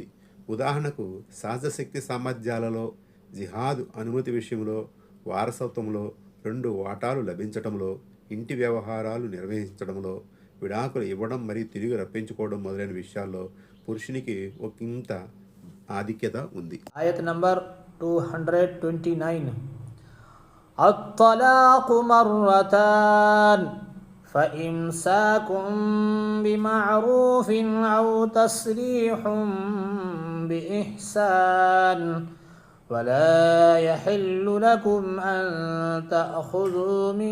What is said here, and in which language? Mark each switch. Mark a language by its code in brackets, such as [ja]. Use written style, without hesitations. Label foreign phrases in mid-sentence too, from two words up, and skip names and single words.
[te] ఉదాహరణకు సహజశక్తి సామర్థ్యాలలో, జిహాద్ అనుమతి విషయంలో, వారసత్వంలో 2 వాటాలు లభించడంలో, ఇంటి వ్యవహారాలు నిర్వహించడంలో, విడాకులు ఇవ్వడం మరియు తిరిగి రప్పించుకోవడం మొదలైన విషయాల్లో పురుషునికి ఒకంత ఆధిక్యత ఉంది. ఆయత్ నంబర్ 229. [ar] الطلاق مرتان فإمساك بمعروف أو تسريح بإحسان ولا يحل لكم أن تأخذوا